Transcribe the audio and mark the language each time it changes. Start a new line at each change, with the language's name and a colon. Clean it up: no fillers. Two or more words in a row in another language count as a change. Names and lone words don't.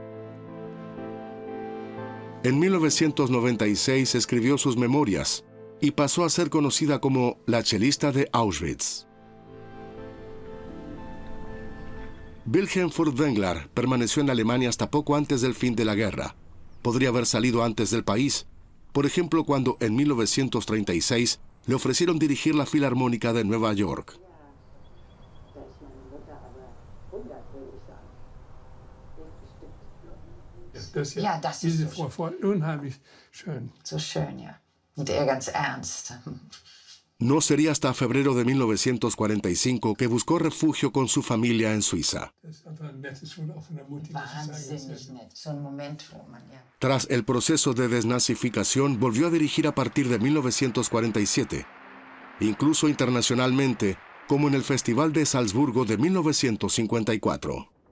Spanish: En 1996 escribió sus memorias y pasó a ser conocida como la chelista de Auschwitz. Wilhelm Furtwängler permaneció en Alemania hasta poco antes del fin de la guerra. Podría haber salido antes del país, por ejemplo cuando en 1936 le ofrecieron dirigir la Filarmónica de Nueva York.
German: Ja, das ist diese Frau unheimlich schön. So schön, ja. Und ganz ernst.
Spanish: No sería hasta febrero de 1945 que buscó refugio con su familia en Suiza. Tras el proceso de desnazificación, volvió a dirigir a partir de 1947, incluso internacionalmente, como en el Festival de Salzburgo de 1954.